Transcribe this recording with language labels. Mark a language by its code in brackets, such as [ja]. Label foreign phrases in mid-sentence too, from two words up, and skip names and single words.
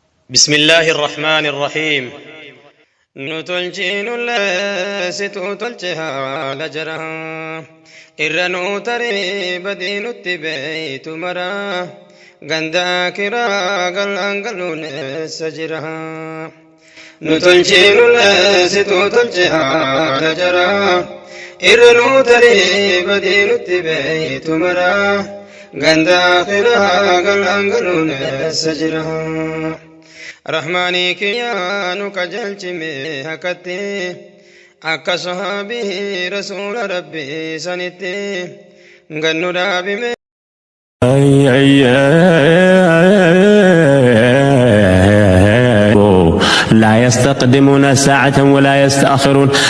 [ar] بسم الله الرحمن الرحيم. [om] Nu tolchii nu leessituu tolche haala jara. Irra nu tarii badii nutti beeytu mara. Ganda akiraa galaan galuun eessa jira? Nu tolchii nu leessituu tolche haala jara. Irra nu tarii badii nutti beeytu mara. Ganda akiraa galaan galuun eessa jira? Rahmaanii kiyyaa nu qajeelchime hakatti. Akka sahaabii Rasuula Rabbii sanitti. Gannu dhaabime. [ar] أي، أي، أي، لا يستقدمون ساعة ولا يستأخرون።